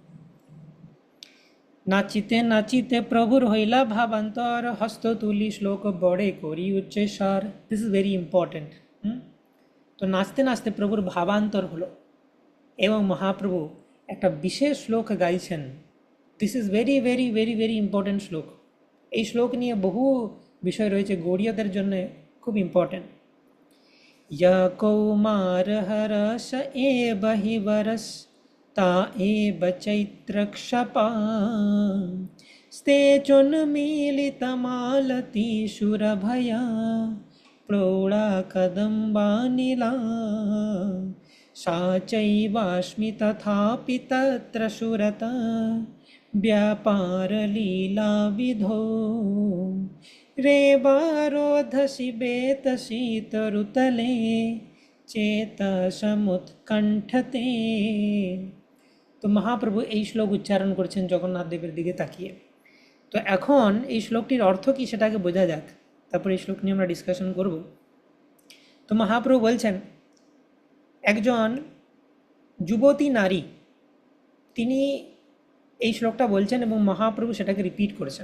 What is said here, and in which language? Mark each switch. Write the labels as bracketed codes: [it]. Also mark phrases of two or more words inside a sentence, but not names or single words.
[bn] নাচিতে নাচিতে প্রভুর হইলা ভাবান্তর, হস্ত তুলি শ্লোক বড়ে করি উচ্চেশ্বর। [en] this is very important. [bn] তো নাচতে নাচতে প্রভুর ভাবান্তর হলো এবং মহাপ্রভু একটা বিশেষ শ্লোক গাইছেন। [en] this is very very very very important শ্লোক। [bn] এই শ্লোক নিয়ে বহু বিষয় রয়েছে, গৌড়ীয়দের জন্য খুব ইম্পর্টেন্ট। [sa] ইয়া কৌমার হরস এ বহি বরস, তা এ বচৈত্র ক্ষপা, স্তে চুন্মিলিত মালতি সুরভয়া, প্রৌঢ়া কদম্বানিলা। सा चैवास्मि तथापि तत्र सुरत, व्यापारलीलाविधौ। रेवारोधसि बेतशीतरुतले, চেতসমুৎকণ্ঠতে। [bn] তো মহাপ্রভু এই শ্লোক উচ্চারণ করছেন জগন্নাথ দেবের দিকে তাকিয়ে। তো এখন এই শ্লোকটির অর্থ কী সেটাকে বোঝা যাক, তারপর এই শ্লোক নিয়ে আমরা ডিসকাশন করব। তো মহাপ্রভু বলছেন একজন যুবতী নারী, তিনি এই শ্লোকটা বলছেন এবং মহাপ্রভু সেটাকে রিপিট করেছেন।